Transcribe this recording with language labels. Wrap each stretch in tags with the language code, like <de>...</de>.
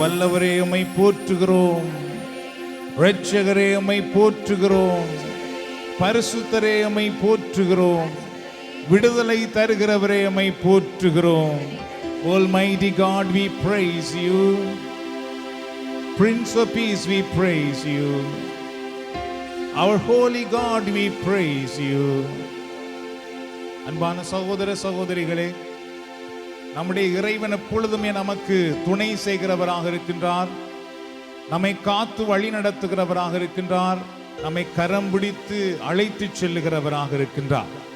<ta>வல்லவரே உம்மை போற்றுகிறோம், இரட்சகரே உம்மை போற்றுகிறோம், பரிசுத்தரே உம்மை போற்றுகிறோம், விடுதலை தருகிறவரே உம்மை போற்றுகிறோம்.</ta> <en>Almighty God, we praise you. Prince of Peace, we praise you. Our holy God, we praise you.</en> <ta>அன்பான சகோதர சகோதரிகளே, நம்முடைய இறைவன் எப்பொழுதுமே நமக்கு துணை செய்கிறவராக இருக்கின்றார், நம்மை காத்து வழி நடத்துகிறவராக இருக்கின்றார், நம்மை கரம் பிடித்து அழைத்து செல்லுகிறவராக இருக்கின்றார்.</ta>